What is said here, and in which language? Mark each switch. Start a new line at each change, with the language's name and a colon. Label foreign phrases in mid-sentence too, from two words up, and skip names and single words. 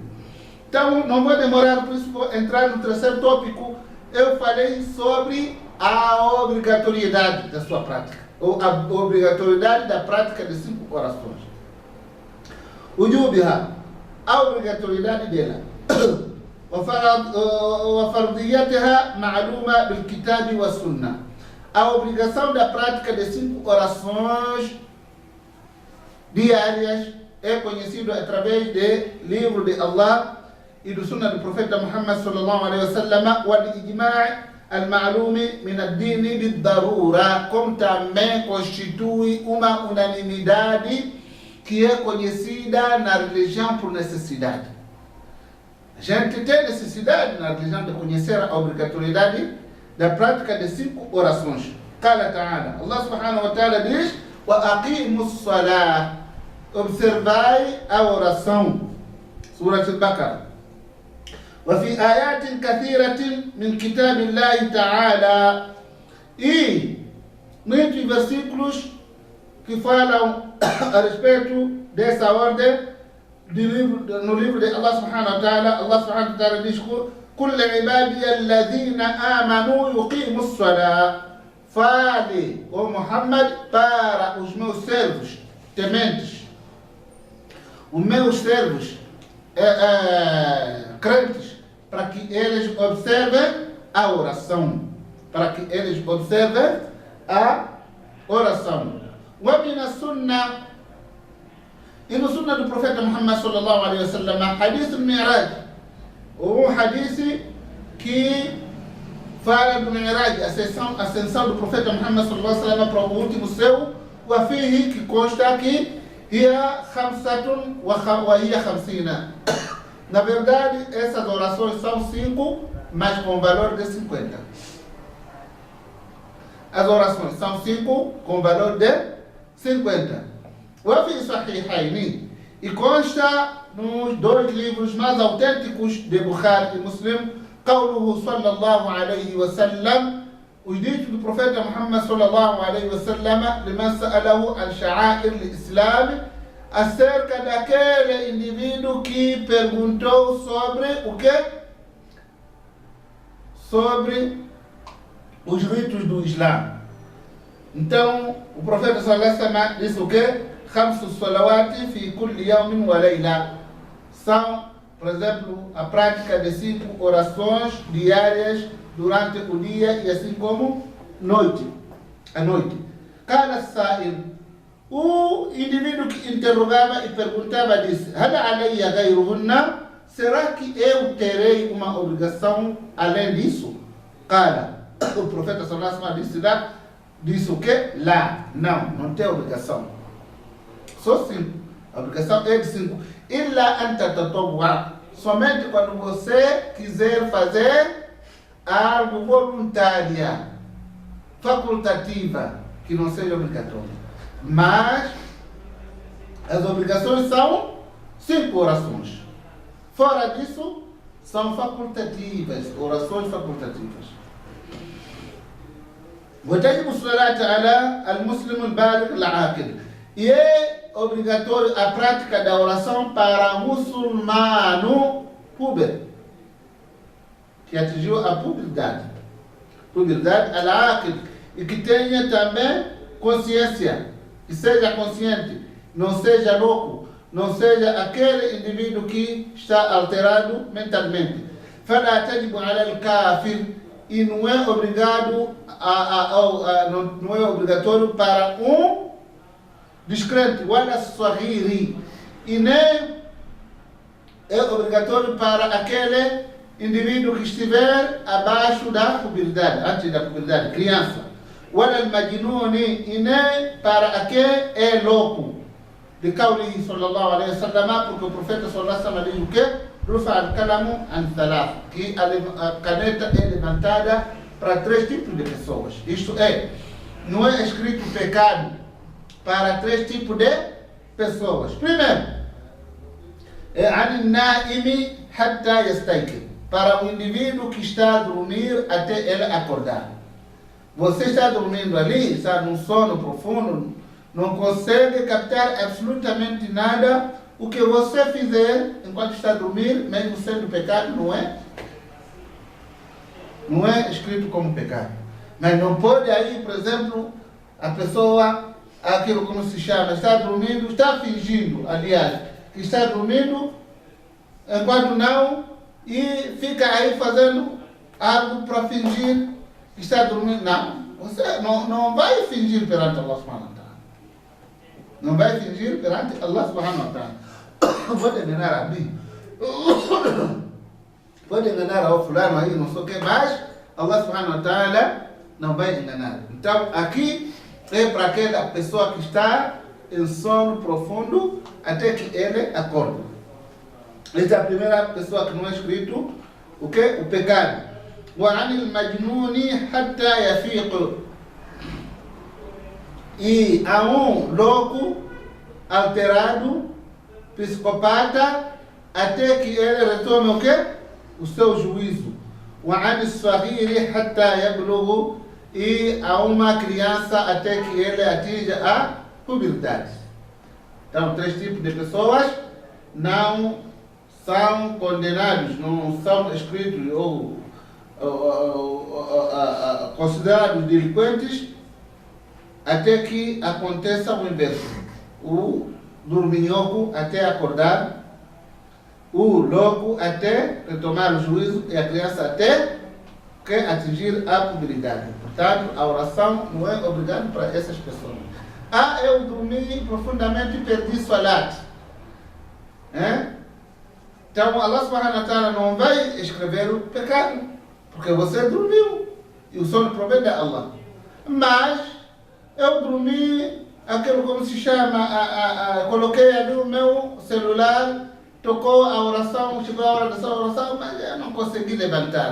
Portuguese: Então não vou demorar, por isso vou entrar no terceiro tópico. Eu falei sobre a obrigatoriedade da sua prática, ou a obrigatoriedade da prática de 5 orações. Ujubiha, a obrigatoriedade dela.
Arabic: وفرضيتها معلومة بالكتاب والسنة.
Portuguese: A obrigação da prática de 5 orações diárias é conhecido através do livro de Allah e do Sunnah do profeta Muhammad
Arabic: صلى الله عليه وسلم, والإجماع المعلوم من الدين بالضرورة,
Portuguese: como também constitui uma unanimidade que é conhecida na religião por necessidade. A gente tem necessidade na religião de conhecer a obrigatoriedade da prática de 5 orações.
Arabic: قال تعالى، الله سبحانه وتعالى diz: وأقيموا الصلاة,
Portuguese: observai a oração. Surah Al-Baqarah.
Arabic: وفي آيات كثيرة من كتاب الله تعالى,
Portuguese: e muitos versículos que falam a respeito dessa ordem no livro de Allah
Arabic: سبحانه وتعالى. الله سبحانه وتعالى diz: قل لعبادي الذين آمنوا يقيموا الصلاة.
Portuguese: Fale, ó Muhammad, para os meus servos tementes, os meus servos crentes, para que eles observem a oração. Para que eles observem a oração.
Arabic: ومن السنة,
Portuguese: e no sunnah do profeta Muhammad
Arabic: صلى الله عليه وسلم, حديث المعراج,
Portuguese: hadith que fala do Mi'raj, a ascensão do profeta Muhammad
Arabic: صلى الله عليه وسلم
Portuguese: para o último céu, وفيه que consta aqui, هي 50. Na verdade, essas orações são 5, mas com valor de 50. As orações são 5 com valor de 50.
Arabic: وفي صحيحين,
Portuguese: e consta nos 2 livros mais autênticos de Bukhari e Muslim,
Arabic: قوله صلى الله عليه وسلم,
Portuguese: os ditos do profeta Muhammad
Arabic: صلى الله عليه وسلم, لمن سأله عن شعائر الإسلام,
Portuguese: acerca daquele indivíduo que perguntou sobre o quê? Sobre os ritos do Islã. Então, o profeta
Arabic: صلى الله عليه وسلم
Portuguese: disse o quê?
Arabic: 5 صلوات في كل يوم وليلة.
Portuguese: São, por exemplo, a prática de 5 orações diárias durante o dia e assim como à noite. Cada sa'il, o indivíduo que interrogava e perguntava disse:
Arabic: هل علي غيرهن?
Portuguese: Será que eu terei uma obrigação além disso? Cara, o profeta
Arabic: صلى الله عليه وسلم
Portuguese: disse o quê? Lá, não tem obrigação. Só 5. A obrigação é de 5.
Arabic: إلا أن تطوع,
Portuguese: somente quando você quiser fazer algo voluntária, facultativa, que não seja obrigatória. Mas as obrigações são 5 orações. Fora disso, são facultativas, orações facultativas.
Arabic: وتجب الصلاة على المسلم البالغ العاقل.
Portuguese: E é obrigatório a prática da oração para muçulmano puber, que atingiu a puberdade, al-aqil, e que tenha também consciência, que seja consciente, não seja louco, não seja aquele indivíduo que está alterado mentalmente.
Arabic: فلا تجب على الكافر,
Portuguese: e não é obrigado não é obrigatório para descrente,
Arabic: ولا الصغير,
Portuguese: e nem é obrigatório para aquele indivíduo que estiver abaixo da puberdade, antes da puberdade, criança.
Arabic: ولا المجنون,
Portuguese: e nem para aquele é louco.
Arabic: De قوله صلى الله عليه وسلم,
Portuguese: porque o profeta
Arabic: صلى الله عليه وسلم
Portuguese: diz o quê?
Arabic: رفع القلم عن ثلاث,
Portuguese: que a caneta é levantada para 3 tipos de pessoas. Isto é, não é escrito pecado para 3 tipos de pessoas. Primeiro, é
Arabic: النائم حتى يستيقظ,
Portuguese: para o indivíduo que está a dormir até ele acordar. Você está dormindo ali, está num sono profundo, não consegue captar absolutamente nada. O que você fizer enquanto está a dormir, mesmo sendo pecado, não é escrito como pecado. Mas não pode aí, por exemplo, a pessoa, aquilo como se chama, está dormindo, está fingindo, aliás, que está dormindo, enquanto não, e fica aí fazendo algo para fingir que está dormindo. Não, você não vai fingir perante Allah
Arabic: سبحانه وتعالى.
Portuguese: Não vai fingir perante Allah
Arabic: سبحانه وتعالى.
Portuguese: Pode enganar a mim, pode enganar ao fulano aí, não sei o que, mas Allah
Arabic: سبحانه وتعالى
Portuguese: não vai enganar. Então aqui é para aquela pessoa que está em sono profundo até que ele acorde. Essa é a primeira pessoa que não é escrito o que? O pecado.
Arabic: وعن المجنون حتى يفيق,
Portuguese: e há louco, alterado, psicopata, até que ele retome o quê? O seu juízo.
Arabic: وعن الصغير حتى يبلغ,
Portuguese: e há uma criança até que ele atinja a puberdade. Então, 3 tipos de pessoas não são condenados, não são escritos ou considerados delinquentes até que aconteça o inverso. O dorminhoco até acordar, o louco até retomar o juízo e a criança até que atingir a puberdade. Portanto, a oração não é obrigada para essas pessoas. Eu dormi profundamente e perdi salat. Então, Allah
Arabic: سبحانه وتعالى
Portuguese: não vai escrever o pecado, porque você dormiu e o sono provém de Allah. Mas eu dormi, aquilo como se chama, coloquei ali o meu celular, tocou a oração, chegou a hora dessa oração, mas eu não consegui levantar.